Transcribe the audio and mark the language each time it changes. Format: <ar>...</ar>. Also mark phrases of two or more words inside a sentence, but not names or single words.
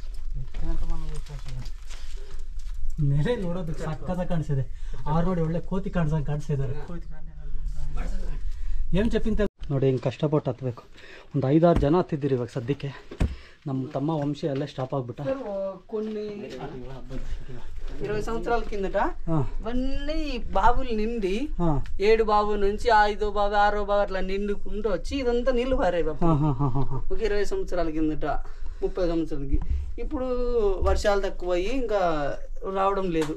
<kn>ಮೇಲೆ ನೋಡೋದಕ್ಕೆ ಸಕ್ಕತ್ತಾಗಿ ಕಾಣಿಸಿದೆ. ನೋಡಿ ಒಳ್ಳೆ ಕೋತಿ ಕಾಣಿಸಿದ್ದಾರೆ. ಏನು ಚೆಪ್ಪಿಂತ ನೋಡಿ, ಹಿಂಗೆ ಕಷ್ಟಪಟ್ಟು ಹತ್ಬೇಕು. ಒಂದು 5-6 ಜನ ಹತ್ತಿದ್ದೀರಿ ಇವಾಗ ಸದ್ಯಕ್ಕೆ. ನಮ್ಮ ತಮ್ಮ ವಂಶಿ ಅಲ್ಲೇ ಸ್ಟಾಪ್ ಆಗ್ಬಿಟ್ಟ.</kn> <te>కొన్ని 20 సంవత్సరాల కిందట ఇవన్నీ బావులు నిండి 7 బావు నుంచి 5వ బావి 6వ బావి అట్లా నిండుకుంటూ వచ్చి ఇదంతా నీళ్లు పారాయి ఒక 20 సంవత్సరాల కిందట, 30 సంవత్సరాలకి. ఇప్పుడు వర్షాలు తక్కువ అయ్యి ఇంకా రావడం లేదు.</te>